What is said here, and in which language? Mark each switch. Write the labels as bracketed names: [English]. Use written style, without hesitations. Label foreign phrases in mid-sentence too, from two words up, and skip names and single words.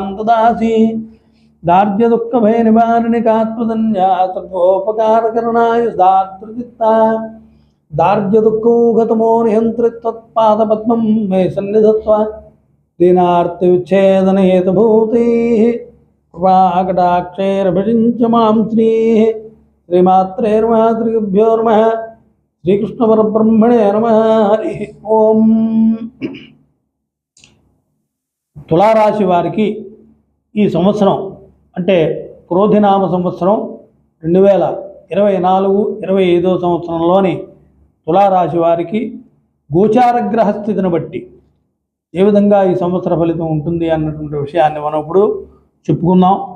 [Sanskrit] ददासि दार्ढ्य दुःख भय निवारणिकात्मदन्या सर्वोपकारकरणाय दातृचित्ता दार्ढ्य दुःखोगतमो नियन्त्रित्वत्पादपद्मं मे सन्निधत्स्व दीनार्तिविच्छेदन हेतुभूतिः कृपाकटाक्षैरभिषिञ्च मां श्रीः श्रीमात्रे नमः श्रीगुरुभ्यो नमः శ్రీకృష్ణ పరబ్రహ్మణే నమః. హరి ఓం. [Telugu] తులారాశి వారికి ఈ సంవత్సరం అంటే క్రోధినామ సంవత్సరం 2024-25 సంవత్సరంలోని తులారాశి వారికి గోచారగ్రహ స్థితిని బట్టి ఏ విధంగా ఈ సంవత్సర ఫలితం ఉంటుంది అన్నటువంటి విషయాన్ని మనం ఇప్పుడు చెప్పుకుందాం.